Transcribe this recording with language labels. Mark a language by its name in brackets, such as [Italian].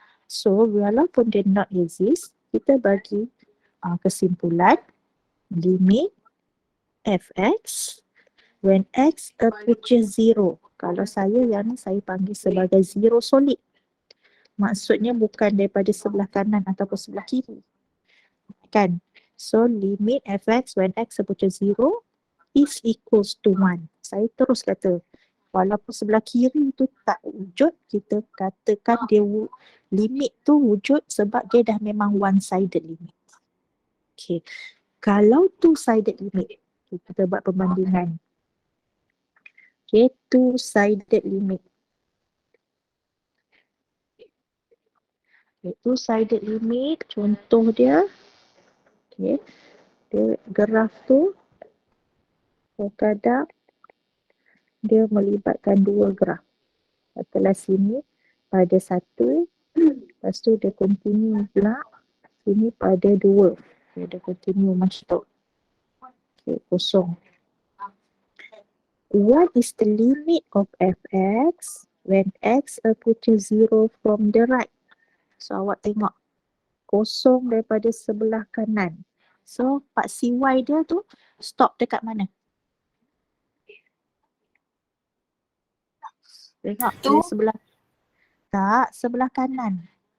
[English] So [Malay] walaupun dia [English] not exist, [Malay] kita bagi kesimpulan [English] limit fx when x approaches 0. [Malay] Kalau saya yang ni saya panggil sebagai zero solid. Maksudnya bukan daripada sebelah kanan ataupun sebelah kiri. Kan? [English] So limit fx when x approaches 0 is equals to 1. [Malay] Saya terus kata walaupun sebelah kiri tu tak wujud, kita katakan dia limit tu wujud sebab dia dah memang one-sided limit. Okay. Kalau two-sided limit, kita buat perbandingan. [English] Okay, two-sided limit. [Malay] Okay, two-sided limit, contoh dia, okay, dia graf tu kadang dia melibatkan dua graf. Katalah sini pada satu, lepas tu dia continue pula sini pada dua. Okay, dia continue macam tu. Okay, kosong. [English] What is the limit of fx when x approaches 0 from the right? [Malay] So awak tengok kosong daripada sebelah kanan. So part CY dia tu stop dekat mana? Tengok Tu? dia sebelah, tak, sebelah kanan.